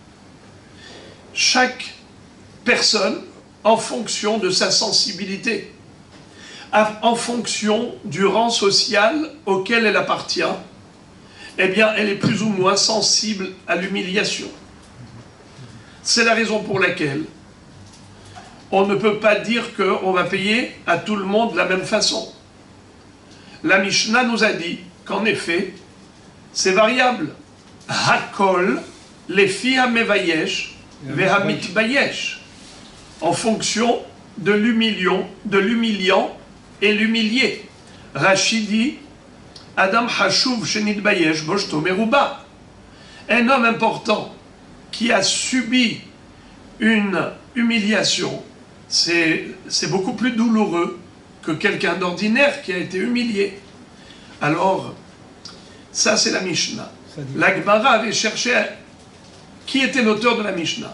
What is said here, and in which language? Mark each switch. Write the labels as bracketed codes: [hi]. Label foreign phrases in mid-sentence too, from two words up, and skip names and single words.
[fr] Chaque personne, en fonction de sa sensibilité, en fonction du rang social auquel elle appartient, eh bien, elle est plus ou moins sensible à l'humiliation. C'est la raison pour laquelle on ne peut pas dire qu'on va payer à tout le monde de la même façon. La Mishnah nous a dit qu'en effet, c'est variable. [he] הכל, לפי המבייש, והמתבייש. [fr] En fonction de l'humiliant et l'humilié. Rachid dit, [he] אדם חשוב שנתבייש בושתו מרובה. [fr] Un homme important qui a subi une humiliation, c'est beaucoup plus douloureux que quelqu'un d'ordinaire qui a été humilié. Alors, ça c'est la Mishnah. La Gemara avait cherché qui était l'auteur de la Mishnah.